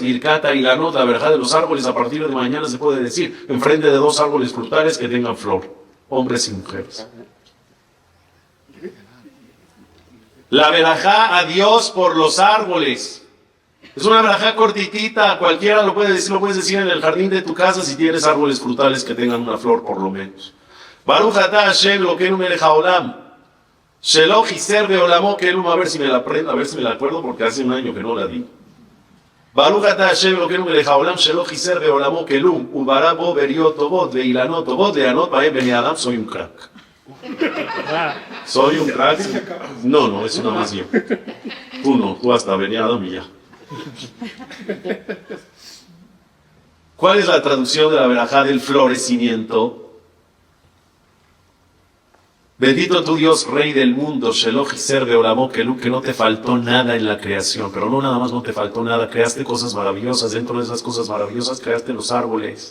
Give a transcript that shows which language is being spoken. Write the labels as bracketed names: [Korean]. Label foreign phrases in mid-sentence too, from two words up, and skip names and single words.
[Spanish] Birkata y la nota, verajá de los árboles, a partir de mañana se puede decir, enfrente de 2 árboles frutales que tengan flor, hombres y mujeres. La verajá a Dios por los árboles. Es una verajá cortitita, cualquiera lo puedes decir en el jardín de tu casa si tienes árboles frutales que tengan una flor por lo menos. [Hebrew] ברוך אתה השם אלוקינו מלך העולם, שלא חיסר בעולמו כלום, [Spanish] a ver si me la aprendo, a ver si me la acuerdo porque hace un año que no la di. [Hebrew] ברוך אתה השם אלוקינו מלך העולם, שלא חיסר בעולמו כלום, וברא בו בריות טובות, ואילנות טובות, להנות בהם בני אדם. [Spanish] Soy un crack. Soy un crack. No, es una más bien. Tú no, tú hasta [Hebrew] בני אדם [Spanish] y ya. ¿Cuál es la traducción de la verajá del florecimiento? Bendito tu Dios, Rey del mundo, [Hebrew] שלא חיסר בעולמו כלום, [Spanish] que no te faltó nada en la creación, pero no nada más no te faltó nada, creaste cosas maravillosas, dentro de esas cosas maravillosas creaste los árboles.